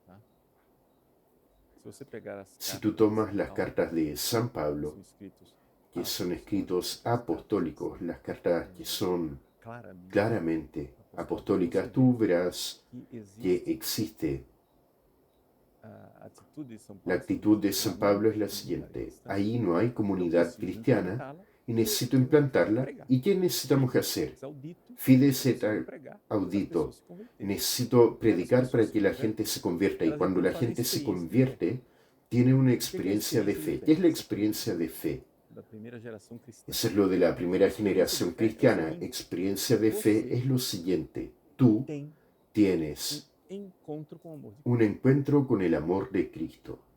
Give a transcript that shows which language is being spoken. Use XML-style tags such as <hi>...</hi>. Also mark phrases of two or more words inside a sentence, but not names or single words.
<es>Si tú tomas las cartas de San Pablo, que son escritos apostólicos, las cartas que son claramente apostólicas, tú verás que existe. La actitud de San Pablo es la siguiente: ahí no hay comunidad cristiana y necesito implantarla. ¿Y qué necesitamos hacer?</es> <la>Fides et audito.</la> <es>Necesito predicar para que la gente se convierta, y cuando la gente se convierte, tiene una experiencia de fe. ¿Qué es la experiencia de fe? Eso es lo de la primera generación cristiana. Experiencia de fe es lo siguiente: tú tienes un encuentro con el amor de Cristo.</es>